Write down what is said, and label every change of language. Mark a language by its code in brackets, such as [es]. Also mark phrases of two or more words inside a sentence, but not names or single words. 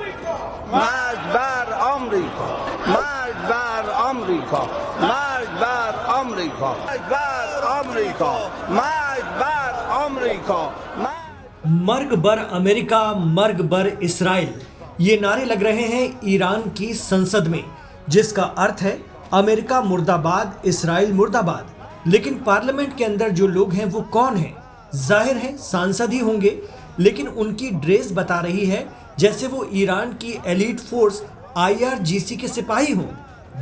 [fa] مرگ بر آمریکا، مرگ بر آمریکا، مرگ بر آمریکا، مرگ بر آمریکا، مرگ بر آمریکا। مرگ بر آمریکا، مرگ بر اسرائیل, [hi] ये नारे लग रहे हैं ईरान की संसद में, जिसका अर्थ है अमेरिका मुर्दाबाद, इसराइल मुर्दाबाद। लेकिन पार्लियामेंट के अंदर जो लोग हैं वो कौन हैं? जाहिर है सांसद ही होंगे, लेकिन उनकी ड्रेस बता रही है जैसे वो ईरान की [en] elite force [hi] IRGC के सिपाही हों।